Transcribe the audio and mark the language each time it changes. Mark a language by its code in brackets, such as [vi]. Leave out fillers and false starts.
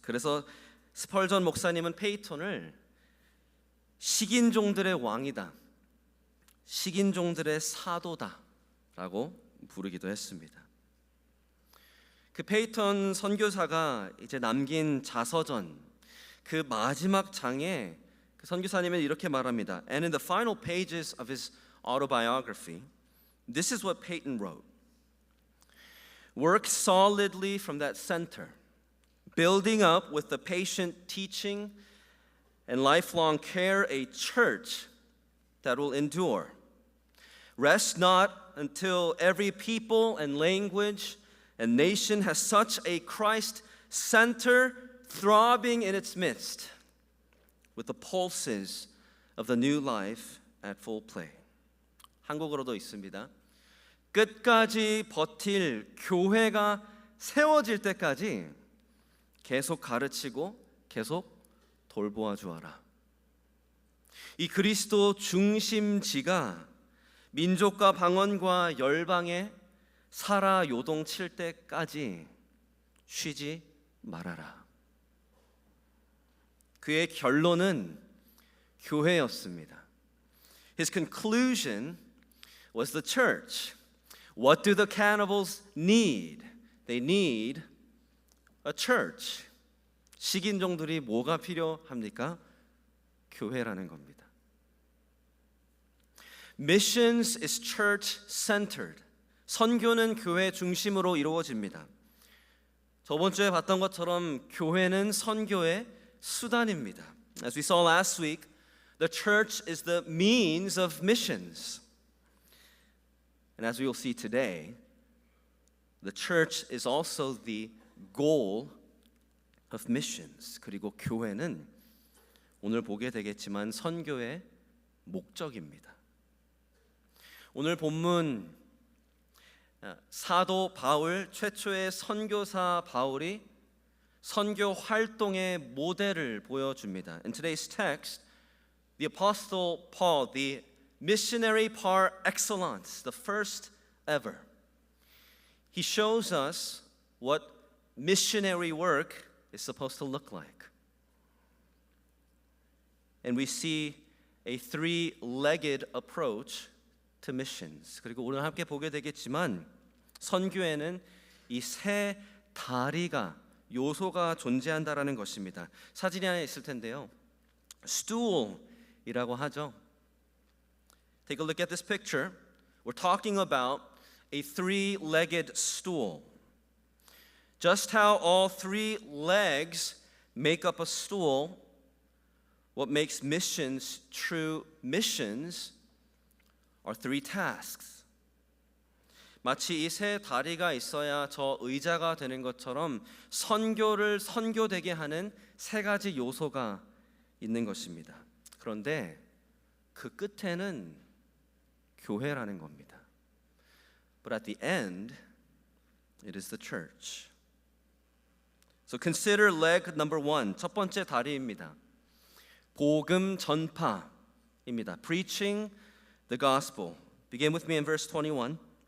[ko] 그래서 스펄전 목사님은 페이톤을 식인종들의 왕이다, 식인종들의 사도다라고 부르기도 했습니다. 그 페이톤 선교사가 이제 남긴 자서전 그 마지막 장에 그 선교사님은 이렇게 말합니다. [en] And in the final pages of his autobiography, this is what Peyton wrote. Work solidly from that center, building up with the patient teaching and lifelong care a church that will endure. Rest not until every people and language and nation has such a Christ center throbbing in its midst with the pulses of the new life at full play. [ko] 한국어로도 있습니다. 끝까지 버틸 교회가 세워질 때까지 계속 가르치고 계속 돌보아 주어라. 이 그리스도 중심지가 민족과 방언과 열방에 살아 요동칠 때까지 쉬지 말아라. 그의 결론은 교회였습니다. [en] His conclusion was the church. What do the cannibals need? They need a church. [ko] 식인종들이 뭐가 필요합니까? 교회라는 겁니다. [en] Missions is church-centered. [ko] 선교는 교회 중심으로 이루어집니다. 저번 주에 봤던 것처럼 교회는 선교의 수단입니다. [en] As we saw last week, the church is the means of missions. And as we will see today, the church is also the goal of missions. [ko] 그리고 교회는 오늘 보게 되겠지만 선교의 목적입니다. 오늘 본문 사도 바울, 최초의 선교사 바울이 선교 활동의 모델을 보여줍니다. [en] In today's text, the apostle Paul, the missionary par excellence, the first ever, he shows us what missionary work is supposed to look like. And we see a three-legged approach to missions. [ko] 그리고 오늘 함께 보게 되겠지만 선교에는 이 세 다리가 요소가 존재한다라는 것입니다. 사진이 하나 있을 텐데요. stool이라고 하죠. [en] Take a look at this picture. We're talking about a three-legged stool. Just how all three legs make up a stool, what makes missions true missions are three tasks. [ko] 마치 이 세 다리가 있어야 저 의자가 되는 것처럼 선교를 선교되게 하는 세 가지 요소가 있는 것입니다. 그런데 그 끝에는 교회라는 겁니다. [en] But at the end, it is the church. So consider leg number one. [ko] 첫 번째 다리입니다. 복음 전파입니다. [en] Preaching the gospel. Begin with me in verse 21.